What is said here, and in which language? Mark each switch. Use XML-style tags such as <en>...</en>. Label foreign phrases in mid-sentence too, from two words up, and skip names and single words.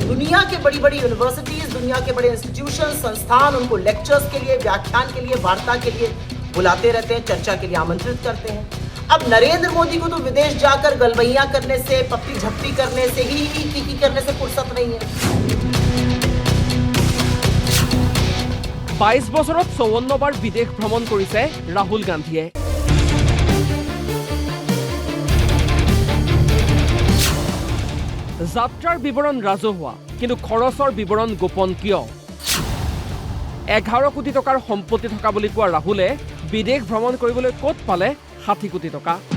<hi>दुनिया के बड़ी बड़ी यूनिवर्सिटीज, दुनिया के बड़े इंस्टीट्यूशन, संस्थान उनको लेक्चर्स के लिए, व्याख्यान के लिए, वार्ता के लिए बुलाते रहते हैं, चर्चा के लिए आमंत्रित करते हैं। अब नरेंद्र मोदी को तो विदेश जाकर गलबैया करने से, पप्पी झप्पी करने से, ही करने से फुर्सत नहीं है।</hi> <as>22 বছৰত 54 বাৰ বিদেশ ভ্ৰমণ কৰিছে ৰাহুল গান্ধীয়ে। যাত্ৰাৰ বিৱৰণ ৰাজহুৱা, কিন্তু খৰচৰ বিৱৰণ গোপন কিয়? 11 কোটি টকাৰ সম্পত্তি থকা বুলি কোৱা ৰাহুলে বিদেশ ভ্ৰমণ কৰিবলৈ ক'ত পালে 60 কোটি টকা?</as>